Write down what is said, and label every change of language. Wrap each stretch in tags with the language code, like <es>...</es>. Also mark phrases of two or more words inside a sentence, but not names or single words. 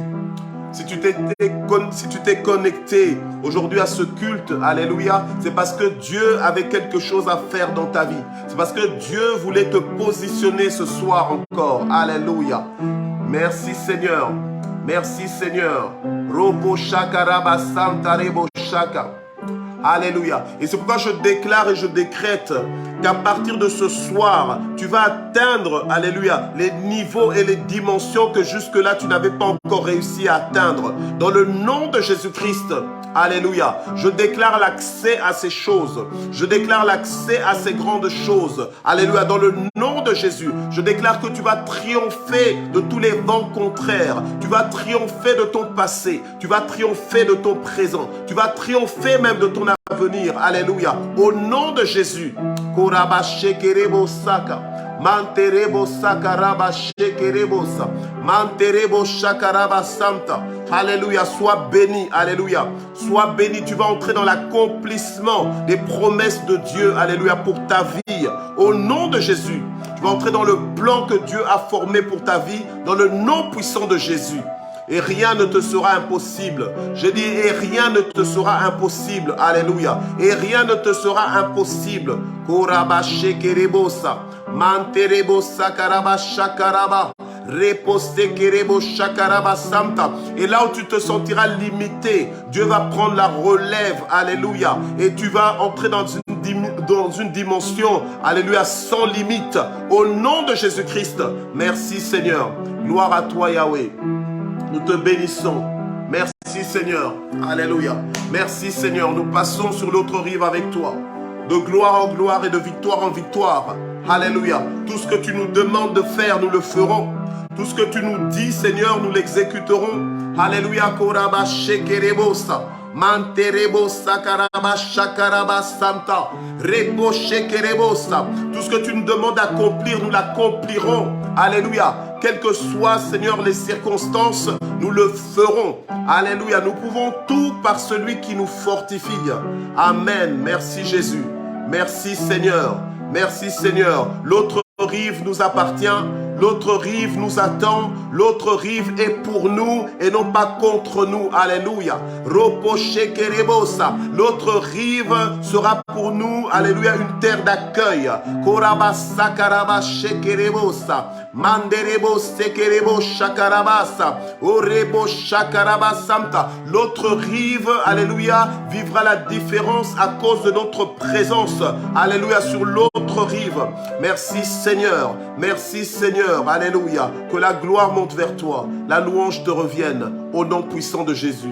<fr>Si tu t'es connecté aujourd'hui à ce culte, alléluia, c'est parce que Dieu avait quelque chose à faire dans ta vie. C'est parce que Dieu voulait te positionner ce soir encore. Alléluia. Merci Seigneur. Merci Seigneur. Robo shaka raba santa rebo shaka. Alléluia. Et c'est pourquoi je déclare et je décrète qu'à partir de ce soir, tu vas atteindre, alléluia, les niveaux et les dimensions que jusque-là tu n'avais pas encore réussi à atteindre. Dans le nom de Jésus-Christ, alléluia, je déclare l'accès à ces choses. Je déclare l'accès à ces grandes choses. Alléluia, dans le nom de Jésus, je déclare que tu vas triompher de tous les vents contraires. Tu vas triompher de ton passé. Tu vas triompher de ton présent. Tu vas triompher même de ton avenir. Alléluia. Au nom de Jésus. Koraba shekerebo saka. Manterebo sakaraba shekerebosa. Manterebo shakaraba santa. Alléluia. Sois béni. Alléluia. Sois béni. Tu vas entrer dans l'accomplissement des promesses de Dieu. Alléluia. Pour ta vie. Au nom de Jésus. Tu vas entrer dans le plan que Dieu a formé pour ta vie. Dans le nom puissant de Jésus. Et rien ne te sera impossible. Je dis, et rien ne te sera impossible. Alléluia. Et rien ne te sera impossible. Koraba shekerebosa. Manterebosa karaba shakaraba. Repose kerebo shakaraba santa. Et là où tu te sentiras limité, Dieu va prendre la relève. Alléluia. Et tu vas entrer dans une dimension, alléluia, sans limite. Au nom de Jésus-Christ. Merci Seigneur. Gloire à toi Yahweh. Nous te bénissons. Merci Seigneur. Alléluia. Merci Seigneur. Nous passons sur l'autre rive avec toi. De gloire en gloire et de victoire en victoire. Alléluia. Tout ce que tu nous demandes de faire, nous le ferons. Tout ce que tu nous dis, Seigneur, nous l'exécuterons. Alléluia. Koraba shekerebosa. Manterebo sakaraba shakaraba santa. Repo shekerebosa. Tout ce que tu nous demandes d'accomplir, nous l'accomplirons. Alléluia. Quelles que soient, Seigneur, les circonstances, nous le ferons. Alléluia. Nous pouvons tout par celui qui nous fortifie. Amen. Merci Jésus. Merci Seigneur. Merci Seigneur. L'autre rive nous appartient. L'autre rive nous attend. L'autre rive est pour nous et non pas contre nous. Alléluia. Roposhekerebosa. L'autre rive sera pour nous, alléluia, une terre d'accueil. Korabasa karaba shekerebosa. Manderebo sekerebo shakarabasa. Orebo shakarabasanta. L'autre rive, alléluia, vivra la différence à cause de notre présence. Alléluia, sur l'autre rive. Merci Seigneur. Merci Seigneur. Alléluia. Que la gloire monte vers toi. La louange te revienne au nom puissant de Jésus.</fr>